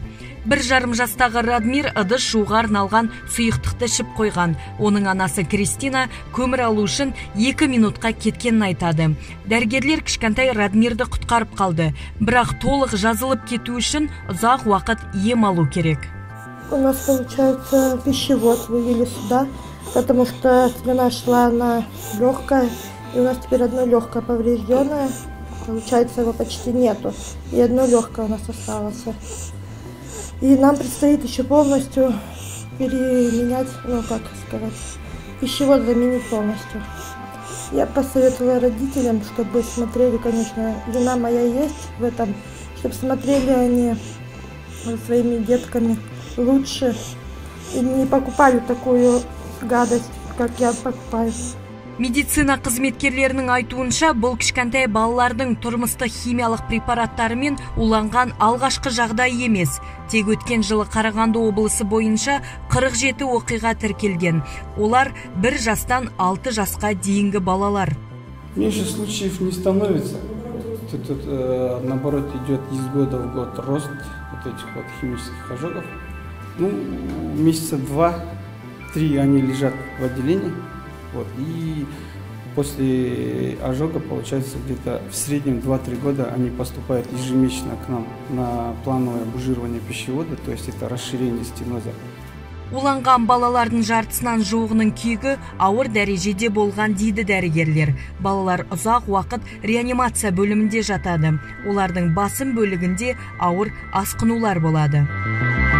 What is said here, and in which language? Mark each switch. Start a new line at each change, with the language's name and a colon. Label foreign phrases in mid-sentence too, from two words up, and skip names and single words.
Kazakh: 1,5 жастағы Радмир ыдыс жууға арналған сұйықтықты ішіп қойған. Оның анасы Кристина көмір алу үшін 2 минутқа кеткенін айтады. Дәрігерлер кішкентай Радмирді құтқарып қалды. Бірақ толық жазылып кету үшін ұзақ уақыт ем алу керек.
Russian: У нас, получается, пищевод вывели сюда, потому что слюна шла на легкое, и у нас теперь одно легкое поврежденное. Получается, его почти нету, и одно легкое у нас осталось. И нам предстоит еще полностью переменять, пищевод заменить полностью. Я посоветовала родителям, чтобы смотрели, конечно, жена моя есть в этом, чтобы смотрели они за своими детками лучше и не покупали такую гадость, как я покупаю.
Kazakh: Медицина қызметкерлерінің айтуынша, бұл кішкентай балалардың тұрмыстық химиялық препараттарымен уланған алғашқы жағдай емес. Тек өткен жылы Қарағанды облысы бойынша 47 оқиға тіркелген. Олар 1 жастан 6 жасқа дейінгі балалар.
Russian: Меньше случаев не становится. Тут наоборот идет из года в год рост вот этих вот химических ожогов. Месяца 2-3 они лежат в отделении. И после ожога, получается, где-то в среднем 2-3 года они поступают ежемесячно к нам на плановое бужирование пищевода, то есть это расширение стеноза.
Kazakh: Уланған балалардың жартысынан жуығының күйігі ауыр дәрежеде болған дейді дәрігерлер. Балалар ұзақ уақыт реанимация бөлімінде жатады. Олардың басым бөлігінде ауыр асқынулар болады.